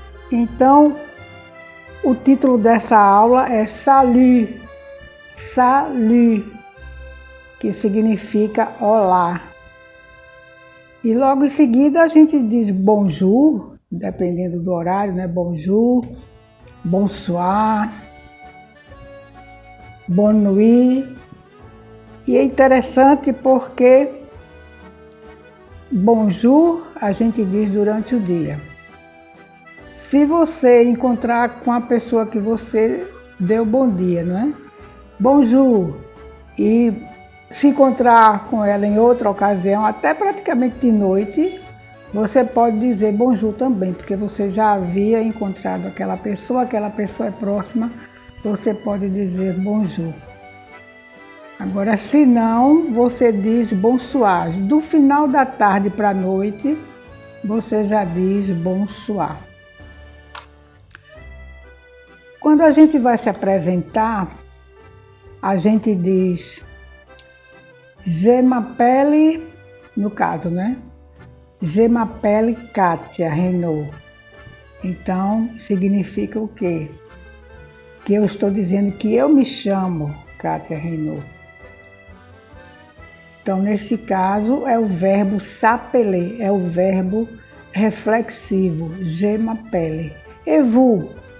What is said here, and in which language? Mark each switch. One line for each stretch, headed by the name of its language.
Portuguese: Então, o título dessa aula é Salut, Salut, que significa olá. E logo em seguida a gente diz bonjour, dependendo do horário, né?
French: Bonjour, bonsoir, bonne nuit.
Portuguese: E é interessante porque bonjour a gente diz durante o dia. Se você encontrar com a pessoa que você deu bom dia, não é? Bonjour. E se encontrar com ela em outra ocasião, até praticamente de noite, você pode dizer bonjour também, porque você já havia encontrado aquela pessoa é próxima, você pode dizer bonjour. Agora, se não, você diz bonsoir. Do final da tarde para a noite, você já diz bonsoir. Quando a gente vai se apresentar, a gente diz
French: je m'appelle,
Portuguese: no caso, né?
French: Je m'appelle Kátia Renaud.
Portuguese: Então, significa o quê? Que eu estou dizendo que eu me chamo Kátia Renaud. Então, neste caso, é o verbo s'appeler, é o verbo reflexivo,
French: je m'appelle. Et vous?